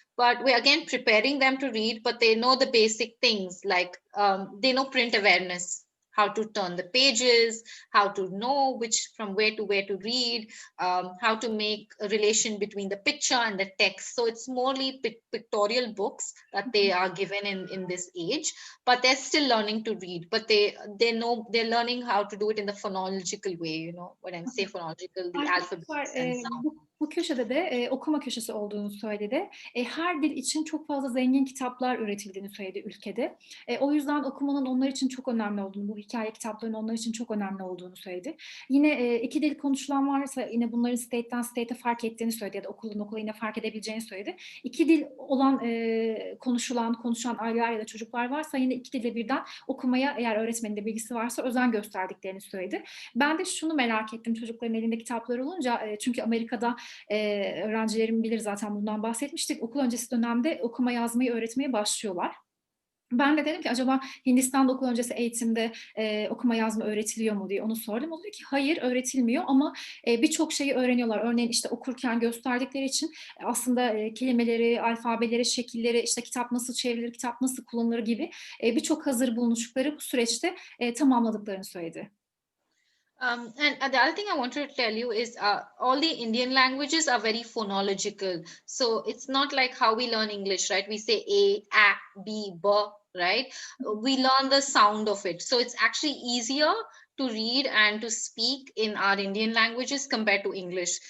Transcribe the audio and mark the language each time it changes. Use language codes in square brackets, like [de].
[en] But we're again preparing them to read, but they know the basic things, like they know print awareness, how to turn the pages, how to know from where to read, how to make a relation between the picture and the text. So it's morely pictorial books that they are given in this age, but they're still learning to read. But they know, they're learning how to do it in the phonological way. You know, when I say phonological, the alphabets and sound. [tr] Bu köşede de okuma köşesi olduğunu söyledi. Her dil için çok fazla zengin kitaplar üretildiğini söyledi ülkede. O yüzden okumanın onlar için çok önemli olduğunu, bu hikaye kitaplarının onlar için çok önemli olduğunu söyledi. Yine 2 dil konuşulan varsa yine bunların state'den state'e fark ettiğini söyledi ya da okuldan okula yine fark edebileceğini söyledi. 2 dil olan konuşan aileler ya da çocuklar varsa yine 2 dilde birden okumaya, eğer öğretmenin de bilgisi varsa, özen gösterdiklerini söyledi. Ben de şunu merak ettim çocukların elinde kitaplar olunca, çünkü Amerika'da öğrencilerim bilir, zaten bundan bahsetmiştik. Okul öncesi dönemde okuma yazmayı öğretmeye başlıyorlar. Ben de dedim ki acaba Hindistan'da okul öncesi eğitimde okuma yazma öğretiliyor mu diye onu sordum. O diyor ki hayır, öğretilmiyor ama birçok şeyi öğreniyorlar. Örneğin işte okurken gösterdikleri için aslında kelimeleri, alfabeleri, şekilleri, işte kitap nasıl çevrilir, kitap nasıl kullanılır gibi birçok hazır bulunuşlukları bu süreçte tamamladıklarını söyledi. [en] And the other thing I wanted to tell you is all the Indian languages are very phonological. So it's not like how we learn English, right? We say A, B, B, right? We learn the sound of it. So it's actually easier to read and to speak in our Indian languages compared to English.